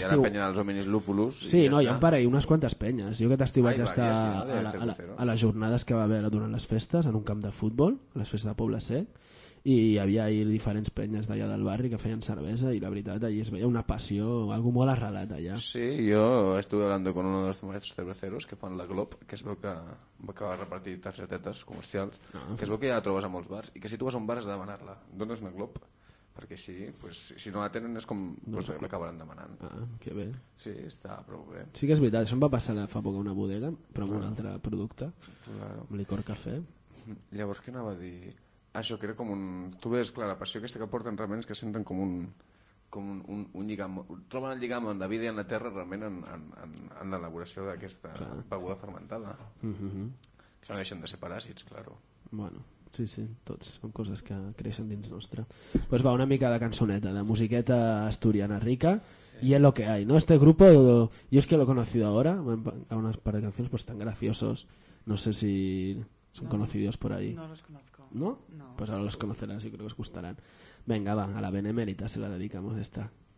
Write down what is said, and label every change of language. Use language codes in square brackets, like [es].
[ca] Hi ha la penya dels Hominis Lupulus. Sí, no, hi ha un parell, unes quantes penyes. Jo aquest estiu vaig estar a les jornades que va haver durant les festes, en un camp de futbol, a les festes de Poble Sec, i hi havia ahir diferents penyes d'allà del barri que feien cervesa, i la veritat, allà es veia una passió, algo molt arrelat allà. Sí, jo [es] estuve hablando con uno de los maestros cerveceros [ca] que fan la Glob, que es veu que va acabar repartint targetetes comercials, no, que es veu que ja la trobes a molts bars, i que si tu vas a un bar has de demanar-la. Dones una Glob? Perquè sí, pues, si no la tenen és com pues, l'acabaran demanant. Ah, que bé. Sí, està prou bé. Sí que és veritat, això em va passar fa poc a una bodega, però amb claro, un altre producte, claro, amb licor cafè. Llavors què anava a dir? Això que era com un... Tu veus, clar, la passió aquesta que porten realment és que senten com un... com un lligam, troben el lligam en la vida i en la terra realment en l'elaboració d'aquesta beguda fermentada. Que no deixen de ser paràsits, claro. Bueno. Sí, sí, tots són coses que creixen dins nostre. Doncs pues va, una mica de cançoneta, de musiqueta asturiana rica, sí. [es] Y es lo que hay, ¿no? Este grupo, yo es que lo he conocido ahora, a unas par de canciones pues tan graciosos, no sé si son no, conocidos por ahí. No los conozco. ¿No? No. Pues ahora los conocerás y creo que os gustarán. Venga, va, a la Benemérita se la dedicamos esta.